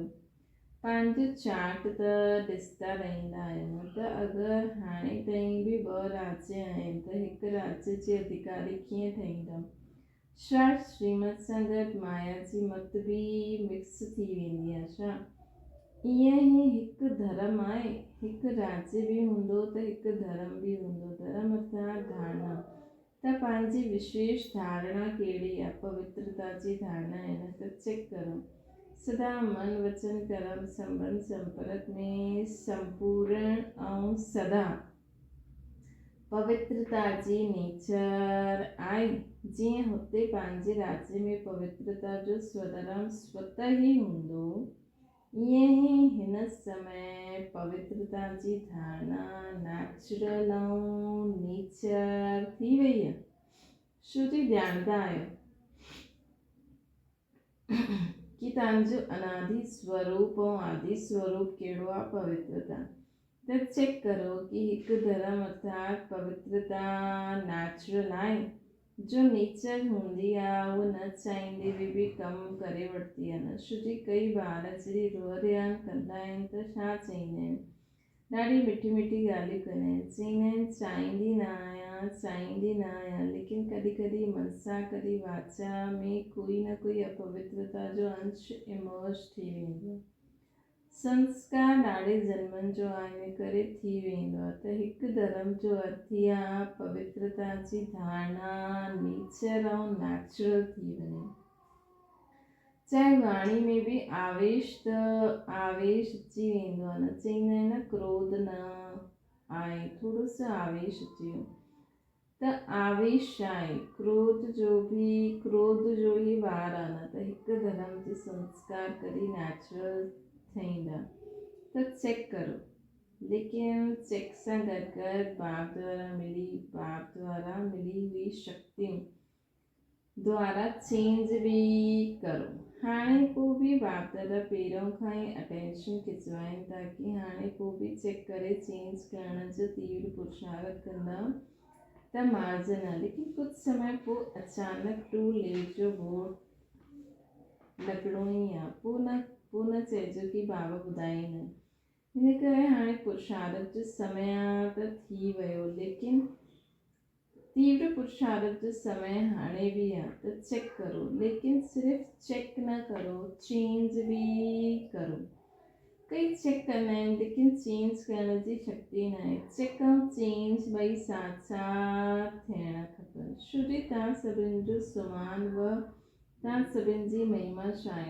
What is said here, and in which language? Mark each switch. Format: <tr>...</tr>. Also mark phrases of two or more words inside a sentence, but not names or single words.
<sd>पंहिंजो चार्ट त ॾिसंदा रहंदा आहियूं त अगरि हाणे ताईं बि 2 राज्य आहिनि त हिकु राज्य जे अधिकारी कीअं ठहींदा? छा श्रीमत सां गॾु माया जी मत बि मिक्स थी वेंदी आहे छा? ईअं ई हिकु धर्म आहे, हिकु राज्य बि हूंदो त हिकु धर्म बि हूंदो। धर्म अर्थात धारणा। त पंहिंजी विशेष धारणा कहिड़ी आहे? पवित्रता जी धारणा आहे न, त चेक करो। सदा मन वचन कर्म संबंध संपर्क में संपूर्ण ऐं सदा पवित्रता जी नेचर आहे। जीअं हुते पंहिंजे राज्य में पवित्रता जो स्वधर्म स्वतः ई हूंदो, ईअं ई हिन समय पवित्रता जी धारणा नेचुरल ऐं नेचर थी वई आहे। छो जी ॼाणंदा आहियो कि तव्हांजो अनादि स्वरूप ऐं आदि स्वरूप कहिड़ो आहे? पवित्रता। त चेक करो कि हिकु धर्म अर्थात पवित्रता नेचुरल आहे। जो नेचर हूंदी आहे उहो न चाहींदे बि कमु करे वठंदी आहे न। छो जी कई ॿार जॾहिं रोअरियान कंदा आहिनि त छा चईंदा आहिनि? ॾाढी मिठी मिठी ॻाल्हियूं कंदा आहिनि। चईंदा आहिनि चाहींदी न आहियां, लेकिन कॾहिं कॾहिं मनसा कॾहिं वाचा में कोई न कोई अपवित्रता जो अंश इमर्ज थी वेंदो आहे। संस्कार ॾाढे जन्मनि जो आहे, इन करे थी वेंदो आहे। त हिकु धर्म जो अर्थ ई आहे पवित्रता जी धारणा नेचर ऐं नेचुरल थी वञे। चाहे वाणी में बि आवेश अची वेंदो आहे न। चईंदा आहिनि न क्रोध न आहे, थोरो सो आवेश अची वियो त आवेश आहे। क्रोध जो ई ॿार आहे न। त हिकु धर्म जे संस्कार कॾहिं नेचुरल ठहींदा। त चेक करो, लेकिन चेक सां गॾु गॾु बाप द्वारा मिली हुई शक्तियों द्वारा चेंज बि करो। हाणे को बि बाप दादा पहिरों खां ई अटेंशन खिचवाइनि था कि हाणे को बि चेक करे चेंज करण जो तीव्र पुरुषार्थ कंदा त मार्जन आहे। लेकिन कुझु समय पोइ अचानक</sd> <en>too late</en> <sd>जो बोर्ड लॻणो ई आहे। पोइ न चइजो कि बाबा ॿुधाईं न। हिन करे हाणे पुरुषार्थ जो समय आहे त थी वियो, लेकिन तीव्र पुरुषार्थ जो समय हाणे बि आहे। त चेक करो, लेकिन सिर्फ़ु चेक न करो, चेंज बि करो। कई चेक कंदा आहिनि लेकिन चेंज करण जी शक्ति न आहे। चेक ऐं चेंज ॿई साथ साथ थियणा खपनि। छो जो तव्हां सभिनि जो सुमान तव्हां सभिनि जी महिमा छा आहे?</sd>